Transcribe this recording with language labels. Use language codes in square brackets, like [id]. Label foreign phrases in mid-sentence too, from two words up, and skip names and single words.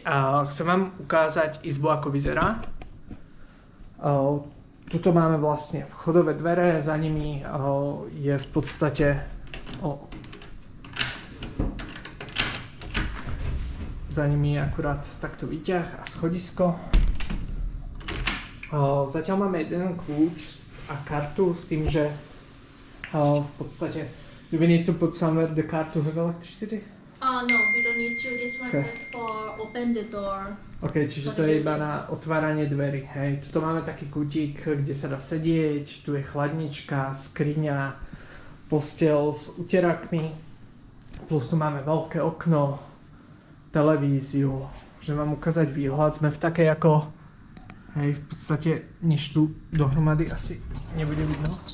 [sk] A chcem vám ukázať izbu, ako vyzerá. Tuto máme vlastne vchodové dvere, za nimi je v podstate za nimi je akurát takto výťah a schodisko. Zatiaľ máme jeden kľúč a kartu s tým, že v podstate, [en] do we need to put somewhere the car to have electricity? No, we don't need to. This one just for open the door. [sk] Ok, čiže to je iba na otváranie dverí, hej. Tuto máme taký kútik, kde sa dá sedieť, tu je chladnička, skriňa, posteľ s uterákmi, plus tu máme veľké okno, televíziu, môžem vám ukázať výhľad, sme v takej ako, hej, v podstate nič tu dohromady asi nebude vidno.